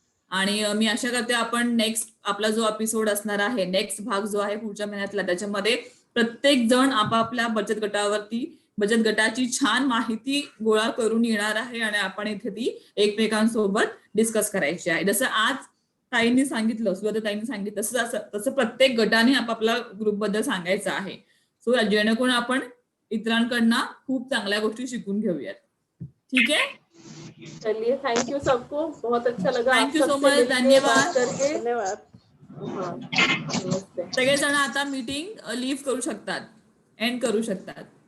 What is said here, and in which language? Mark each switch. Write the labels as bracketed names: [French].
[Marathi] आणि मी आशा करते आपण नेक्स्ट आपला जो एपिसोड असणार आहे, नेक्स्ट भाग जो आहे पुढच्या महिन्यातला, त्याच्यामध्ये प्रत्येक जण आपापल्या बचत गटाची छान माहिती गोळा करून येणार आहे आणि आपण इथे ती एकमेकांसोबत डिस्कस करायची आहे. जसं आज ताईंनी सांगितलं, सुजाता ताईंनी सांगितलं, तसं प्रत्येक गटाने आपापल्या ग्रुप बद्दल सांगायचं आहे. सो जेणेकरून आपण इतरांकडनं खूप चांगल्या गोष्टी शिकून घेऊयात. [Hindi] ठीक है, चलिए थैंक यू सबको, बहुत अच्छा लगा. [English] Thank you so much, धन्यवाद. [Hindi] धन्यवाद. हाँ, नमस्ते. [Marathi] सगळेजण आता मीटिंग लीव्ह करू शकतात, एंड करू शकतात.